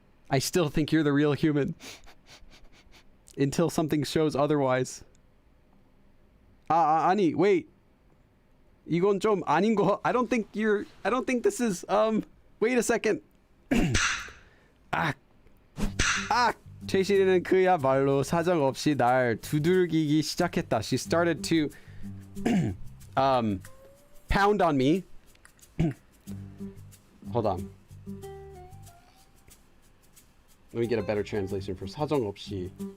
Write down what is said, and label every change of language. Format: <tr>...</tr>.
<en>I still think you're the real human. Until something shows otherwise. 아니, wait.</en> <ko>이건 좀 아닌 거.</ko> <en>I don't think this is, wait a second.</en> <ko>최신이는 그야말로 사정없이 날 두들기기 시작했다.</ko> <en>She started to pound on me. Hold on. Let me get a better translation for 사정없이.</en>